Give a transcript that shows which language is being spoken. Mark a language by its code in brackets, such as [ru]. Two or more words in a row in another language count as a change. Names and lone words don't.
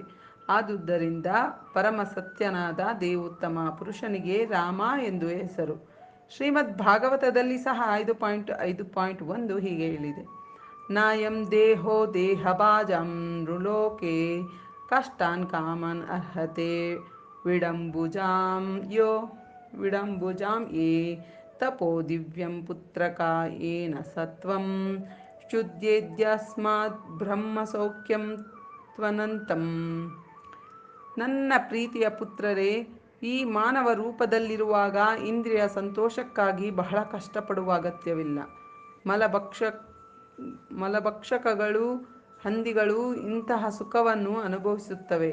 [kn] ಆದುದರಿಂದ ಪರಮ ಸತ್ಯನಾದ ದೇವೋತ್ತಮ ಪುರುಷನಿಗೆ ರಾಮ ಎಂದು ಹೆಸರು. ಶ್ರೀಮದ್ ಭಾಗವತದಲ್ಲಿ ಸಹ 5.5.1 ಹೀಗೆ ಹೇಳಿದೆ: [sa] ನಾಯಂ ದೇಹೋ ದೇಹಭಾಜಂ ನೃಲೋಕೆ ಕಷ್ಟಾನ್ ಕಾಮನ್ ಅರ್ಹತೆ ವಿಡಂಬುಜಾಂ ಯೋ ವಿಡಂಬುಜಾಂ ಯೇ ತಪೋ ದಿವ್ಯಂ ಪುತ್ರಕ ಏನ ಸತ್ವಂ ಶುದ್ಧೇದ್ಯಸ್ಮಾತ್ ಬ್ರಹ್ಮ ಸೌಖ್ಯಂ ತ್ವನಂತಂ. [kn] ನನ್ನ ಪ್ರೀತಿಯ ಪುತ್ರರೇ, ಈ ಮಾನವ ರೂಪದಲ್ಲಿರುವಾಗ ಇಂದ್ರಿಯ ಸಂತೋಷಕ್ಕಾಗಿ ಬಹಳ ಕಷ್ಟಪಡುವ ಅಗತ್ಯವಿಲ್ಲ. ಮಲಭಕ್ಷಕಗಳು, ಹಂದಿಗಳು ಇಂತಹ ಸುಖವನ್ನು ಅನುಭವಿಸುತ್ತವೆ.